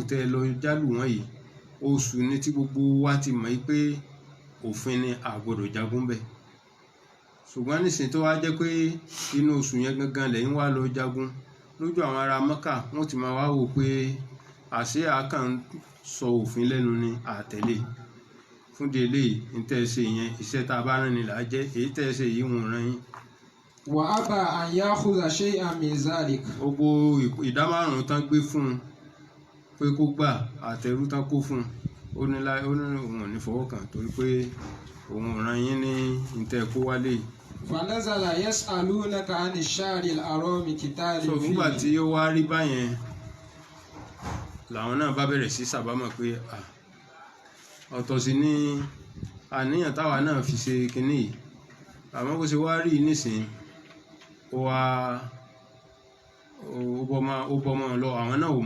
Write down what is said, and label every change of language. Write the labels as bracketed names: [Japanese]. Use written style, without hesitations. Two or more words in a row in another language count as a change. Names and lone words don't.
[Yoruba] tẹ́ ẹ lọ jálu wọn yìí oṣù ní tí gbogbo wa ti mọ̀ pé òfin ni a gbọ́dọ̀ jagun bẹ́ẹ̀ ṣùgbọ́n nísìnyí tó wá jẹ́ pé inú oṣù yẹn gangan lẹ́yìn wá lọ jagun lójú àwọn ará Mẹ́kà wọ́n ti máa wá wò pé àṣé àkàn sọ òfin lẹ́nu ni àtẹ̀lé fún délé ní tẹ́ ẹ ṣe yẹn iṣẹ́ tá a bá rán ni là á jẹ́ èyí tẹ́ ẹ ṣe yìí wọ́n rán yín. [Arabic] وأبى أن يأخذ شيئا من ذلك. [Yoruba] gbogbo ìdá 5 tán gbé fún un pé kó gbà àtẹrú tán kó fún un ó ní òun ò ní fọwọ́ kàn torí pé òun ò rán yín ní ìtẹ́ kó wálé. [Arabic] فنزل يسألونك عن الشهر الحرام قتال فيه. [Yoruba] nígbà tí ó wá rí báyẹn làwọn náà bá bẹ̀rẹ̀ sí sábàámọ̀ pé ọ̀tọ̀ sí ní àníyàn táwa náà fi ṣe kinní yìí àmọ́ bó ṣe wá rí nísìnyí ó bọ́mọ lọ àwọn náà ò mọ